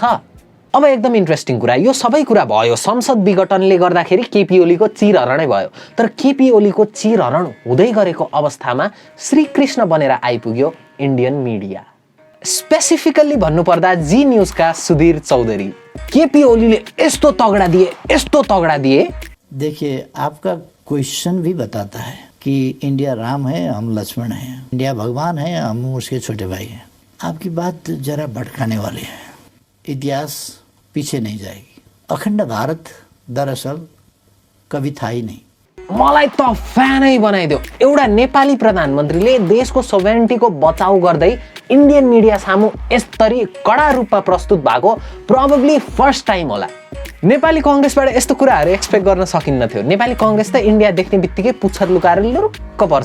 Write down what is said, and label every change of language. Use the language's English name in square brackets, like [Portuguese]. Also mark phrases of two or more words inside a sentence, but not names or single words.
[Nepali] अब एकदम इन्ट्रेस्टिङ कुरा, यो सबै कुरा भयो संसद विघटनले गर्दाखेरि केपी ओलीको चिरहरणै भयो। तर केपी ओलीको चिरहरण हुँदै गरेको अवस्थामा श्रीकृष्ण बनेर आइपुग्यो [English] Indian media. [Nepali] स्पेसिफिकल्ली भन्नुपर्दा जी न्यूजका सुधीर चौधरी। केपी ओलीले यस्तो तगडा दिए, यस्तो तगडा दिए। [Hindi] देखिए, आपका क्वेश्चन भी बताता है कि इंडिया राम है, हम लक्ष्मण हैं, इंडिया भगवान है, हम उसके छोटे भाई हैं। आपकी बात जरा भटकाने वाली है। इतिहास पीछे नहीं जाएगी। अखण्ड भारत दरअसल कभी था ही नहीं। [Nepali] मलाई त फ्यानै बनाइदियो। एउटा नेपाली प्रधानमन्त्रीले देशको सोभरेनिटीको बचाउ गर्दै [English] Indian media [Nepali] सामु यसरी कडा रूपमा प्रस्तुत भएको [English] probably first time [Nepali] होला। नेपाली कांग्रेसबाट यस्तो कुराहरू एक्सपेक्ट गर्न सकिन्न थियो। नेपाली कांग्रेस त इन्डिया देख्ने बित्तिकै पुच्छर लुकाएर लुरुक्क पर्छ।